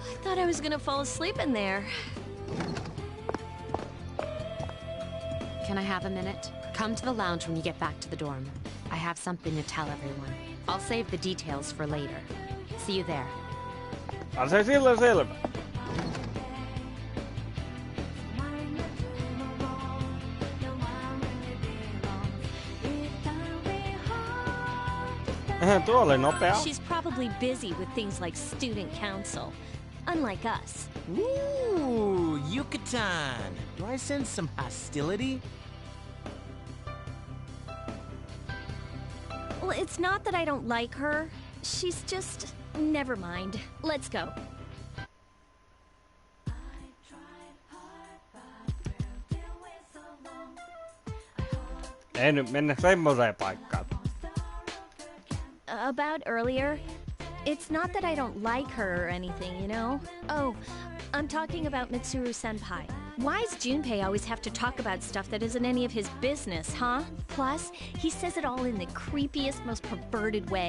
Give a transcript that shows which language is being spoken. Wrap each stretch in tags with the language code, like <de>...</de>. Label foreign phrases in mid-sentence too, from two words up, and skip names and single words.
<en>Thought I was gonna fall asleep in there. Can I have a minute? Come to the lounge when you get back to the dorm. I have something to tell everyone. I'll save the details for later. See you there.</en> <fi>Se silloin selvä. Tuo oli nopea.</fi> <en>She's probably busy with things like student council. Unlike us. Ooh, Yucatan. Do I sense some hostility? Well, it's not that I don't like her. She's just... Never mind. Let's go.</en> <fi>Ei nyt mennä semmoiseen paikkaan.</fi> <en>About earlier, it's not that I don't like her or anything, you know? Oh, I'm talking about Mitsuru-senpai. Why does Junpei always have to talk about stuff that isn't any of his business, huh? Plus, he says it all in the creepiest, most perverted way.</en>